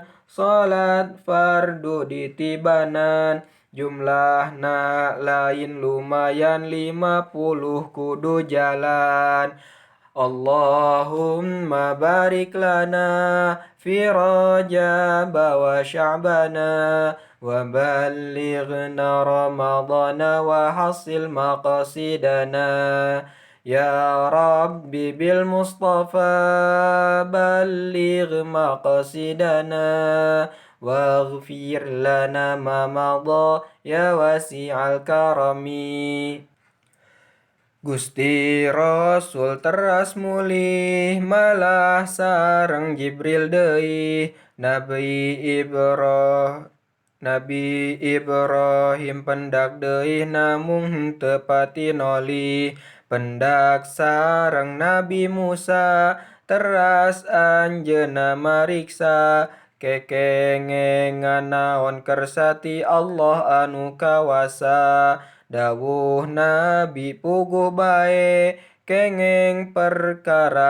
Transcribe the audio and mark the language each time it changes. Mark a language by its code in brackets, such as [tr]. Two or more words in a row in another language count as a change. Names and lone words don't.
[su] salat fardu ditibanan jumlahna lain lumayan 50 kudu jalan Allahumma [ar] بارك لنا في رجب وشعبان وبلغنا رمضان وحصل مقاصدنا يا ربي بالمصطفى بلغ مقاصدنا واغفر لنا ما مضى يا واسع الكرم [su] Gusti Rasul teras mulih malah sareng Jibril deui Nabi Ibrahim pendak deui namung teu pati noli pendak sareng Nabi Musa teras anjeunna mariksa kekengengan naon kersati Allah anu kawasa dawuh Nabi puguh bae kengeng perkara